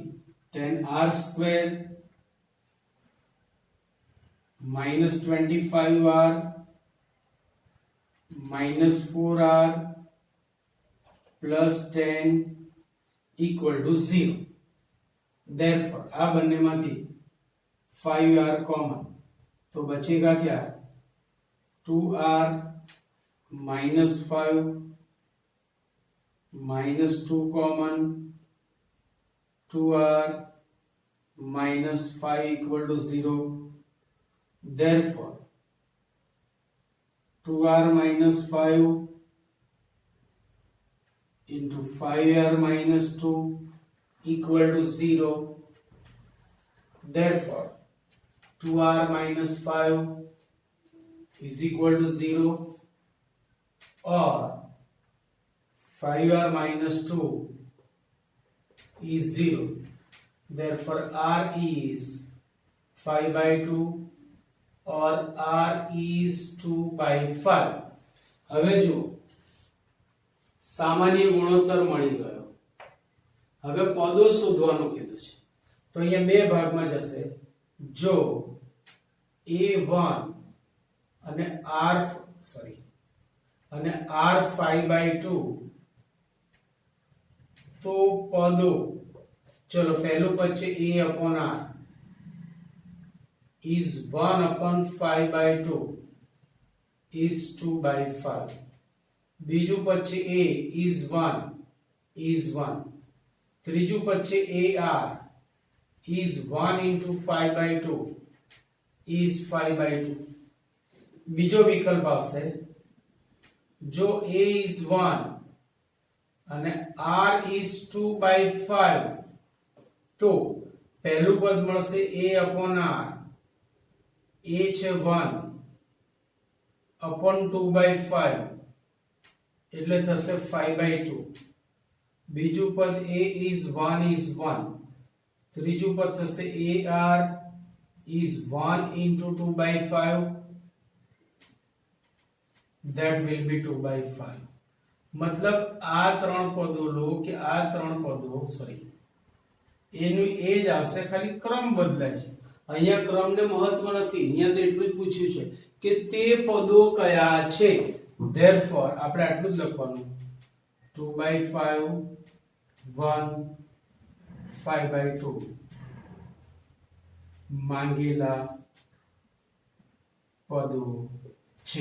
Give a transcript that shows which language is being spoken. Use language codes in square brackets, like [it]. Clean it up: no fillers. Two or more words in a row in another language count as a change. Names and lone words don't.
[en] 10r² -25r -4r +10 = 0. [gu] therefore આ બંનેમાંથી 5r કોમન [hi] तो बचेगा क्या? [en] 2r -5 -2 कॉमन, 2r -5 = 0. therefore 2r -5 into 5r -2 = 0. therefore 2r -5 is equal to 0 or 5r -2 is 0. therefore r is 5/2 or r is 2/5. [gu] હવે જો સામાન્ય ગુણોત્તર મળી ગયો. હવે પદો શોધવાનું કીધું છે તો અહીંયા બે ભાગમાં જશે. જો a1 અને r 5/2 તો પદો, ચલો પહેલું પદ છે [en] a/r is 1/5/2 is 2/5. [gu] બીજું પદ છે [en] a is 1. [gu] ત્રીજું પદ છે [en] ar is 1 into 5/2 is 5/2. [gu] બીજો વિકલ્પ આવશે. જો [en] a is 1 [gu] અને [en] r is 2/5 [gu] તો પહેલું પદ મળશે a/r. a છે 1/2/5 એટલે થશે 5/2. બીજું પદ [en] a is 1 is 1, [gu] ત્રીજું પદ થશે [en] ar is 1 into 2 by 5, that will be 2 by 5. [gu] मतलब આ ત્રણ પદો લો કે આ ત્રણ પદો સોરી એનું એ જ આવશે, ખાલી ક્રમ બદલાય છે. અહીંયા ક્રમને મહત્વ નથી, અહીંયા તો એટલું જ પૂછ્યું છે કે તે પદો કયા છે. therefore આપણે આટલું જ લખવાનું 2 by 5 1 5 by 2 માંગેલા પદો છે.